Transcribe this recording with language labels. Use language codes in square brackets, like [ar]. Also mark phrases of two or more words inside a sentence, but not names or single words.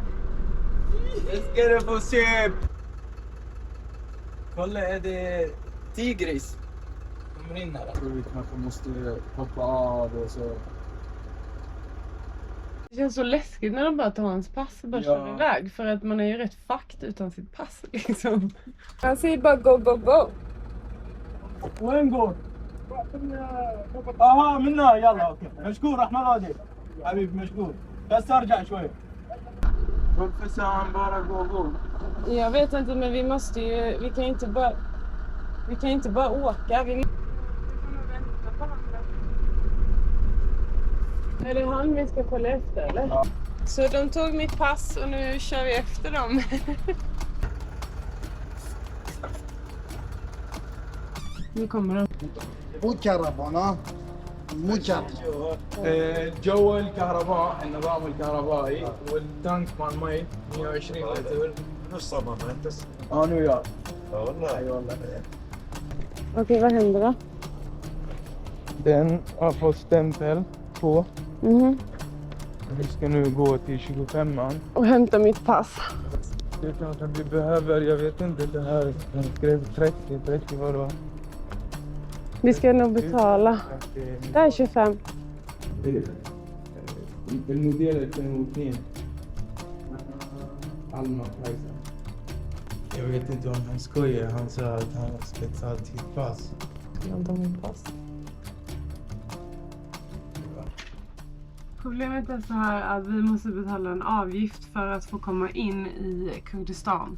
[sv] Det ska du få se! Kolla, är det tigris? Kommer in här. Vi kanske måste hoppa av och så. Det känns så läskigt när de bara tar hans pass och bara kör iväg. För att man är ju rätt fucked utan sitt pass liksom. Han säger bara [en] go, go, go. [ar] وين نقول؟ اها منها يلا اوكي مشكور احمد راضي حبيبي مشكور بس ارجع شوي. [sv] Varför sa han bara gå? Jag vet inte, men vi måste ju, vi kan inte bara åka. Vi får nog vänta på honom. Är det han vi ska följa efter eller? Ja. Så de tog mitt pass och nu kör vi efter dem. Nu kommer de. [ar] مو جو الكهرباء النظام الكهربائي والتانك مال مي 120 لتر نص صمام انت انا وياك والله اي والله. [sv] Okej, vad händer då? Den har fått stämpel på. Vi ska nu gå till 25an. Och hämta mitt pass. Det kanske vi behöver, jag vet inte, det här. Den skrev 30 vad det var. Vi ska nog betala. Det är 25. [ar] المدير كانوا اثنين Alma Kajsa. [sv] Jag vet inte om han skojar, han sa att han har spetsat sitt pass. Problemet är så här att vi måste betala en avgift för att få komma in i Kurdistan.